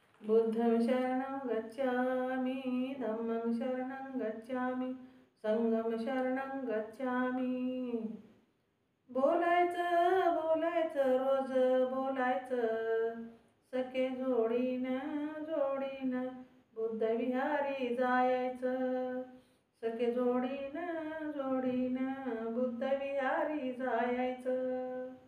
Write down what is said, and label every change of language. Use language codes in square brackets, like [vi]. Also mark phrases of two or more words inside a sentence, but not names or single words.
[pi] बुद्धं शरणं गच्छामि, धम्मं शरणं गच्छामि, संघं शरणं गच्छामि. [mr] बोलायचं बोलायचं रोज बोलायचं, सखे जोडीनं बुद्ध विहारी जायचं. सखे जोडीनं बुद्ध विहारी जायचं.